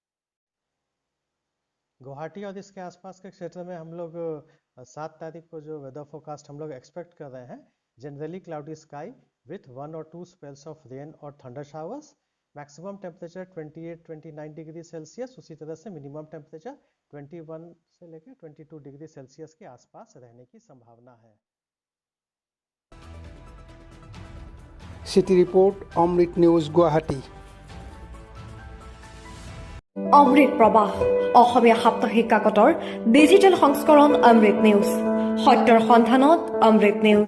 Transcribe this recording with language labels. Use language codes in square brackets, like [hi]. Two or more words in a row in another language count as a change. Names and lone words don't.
[hi] गुवाहाटी और इसके आसपास के क्षेत्र में हम लोग 7 तारीख को जो [en] weather forecast [hi] हम लोग एक्सपेक्ट कर रहे हैं, [en] generally cloudy sky with 1 [hi] और [en] 2 spells of rain [hi] और [en] thunder showers, maximum temperature 28-29 degree Celsius, [hi] उसी तरह से [en] minimum temperature [hi] 21 से लेकर 22 [en] degree Celsius [hi] के आसपास रहने की संभावना है। सिटी रिपोर्ट, अमृत न्यूज, गुवाहाटी। [as] অমৃত প্ৰবাহ অসমীয়া সাপ্তাহিক কাকতৰ ডিজিটেল সংস্কৰণ অমৃত নিউজ, সত্যৰ সন্ধানত অমৃত নিউজ।